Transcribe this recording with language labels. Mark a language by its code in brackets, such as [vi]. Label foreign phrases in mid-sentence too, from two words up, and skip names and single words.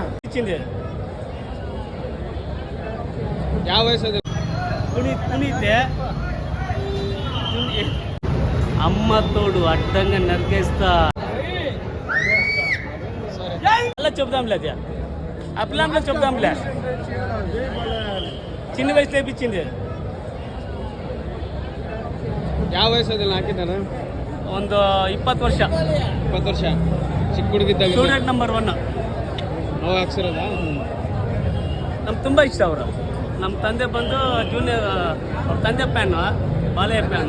[te] తెప్పించింది. [kn] ಯಾವ ವಯಸ್ಸು? [te] పునీతే అమ్మ తోడు అడ్డంగా నరికేస్తా. అలా చెప్దాంలే, అది ఆ పిల్లల్లో చెప్దాంలే. చిన్న వయసు తెప్పించింది. [kn] ಯಾವ ವಯಸ್ಸಲ್ಲಿ ಹಾಕಿದ್ದಾನೆ? ಒಂದು 20 ವರ್ಷ. 20 ವರ್ಷ ಚಿಕ್ಕ ಹುಡುಗಿದ್ದಾಗ. ಸ್ಟೂಡೆಂಟ್ ನಂಬರ್ 1. ಅವ ಹಾಕ್ಸಿರೋದಾ? ನಮ್ಗೆ ತುಂಬ ಇಷ್ಟ ಅವರು. ನಮ್ಮ ತಂದೆ ಬಂದು ಜೂನಿಯರ್, ಅವ್ರ ತಂದೆ ಫ್ಯಾನು, ಬಾಲಯ್ಯ ಫ್ಯಾನು.